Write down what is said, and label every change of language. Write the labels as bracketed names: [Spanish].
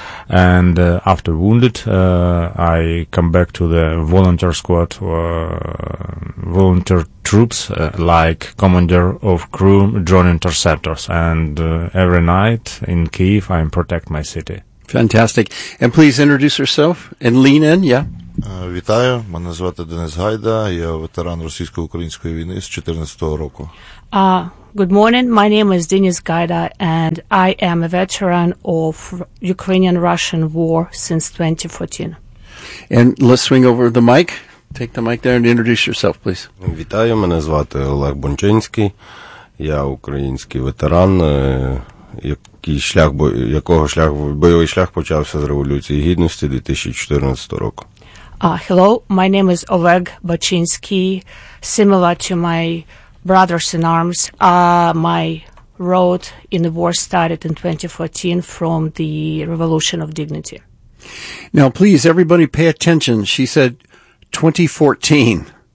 [English] And after wounded, I come back to the volunteer squad, volunteer troops, like commander of crew drone interceptors. And every night in Kyiv, I protect my city. Fantastic. And please introduce yourself and lean in. Yeah. [Ukrainian] Вітаю. Мене звати Денис Гайда. Я ветеран російсько-української війни з 14-го року. [English] Good morning. My name is Denis Gaida, and I am a veteran of Ukrainian-Russian war since 2014. And let's swing over the mic. Take the mic there and introduce yourself, please. [Ukrainian] Вітаю. Мене звати Олег Бончинський. Я український ветеран, бойовий шлях почався з Революції Гідності 2014 року. [English] Hello. My name is Oleg Bachinsky. Similar to my brothers in arms, my road in the war started in 2014 from the Revolution of Dignity. Now, please, everybody pay attention. She said 2014.